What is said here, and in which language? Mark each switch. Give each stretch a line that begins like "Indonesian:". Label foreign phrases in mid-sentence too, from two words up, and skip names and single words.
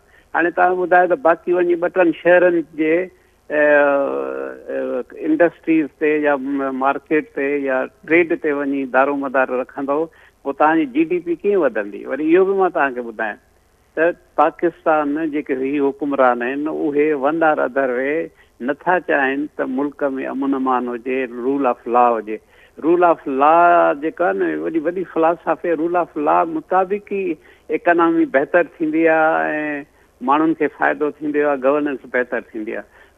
Sindhi: हाणे तव्हां ॿुधायो त बाक़ी वञी 2-3 शहरनि जे इंडस्ट्रीज़ ते या मार्केट ते या ट्रेड ते वञी दारो मदार रखंदव, पोइ तव्हांजी GDP कीअं वधंदी? वरी इहो बि मां तव्हांखे ॿुधायां त पाकिस्तान जेके ही हुकुमरान आहिनि उहे
English: one or other way
Sindhi: नथा चाहिनि त मुल्क में अमन अमान हुजे,
English: rule of law
Sindhi: हुजे।
English: rule of law
Sindhi: जेका न वॾी वॾी फिलासफ़ी,
English: rule of law
Sindhi: मुताबिक़ ई इकनॉमी बहितर थींदी आहे ऐं माण्हुनि खे फ़ाइदो थींदो आहे, गवर्नेंस बहितर थींदी आहे।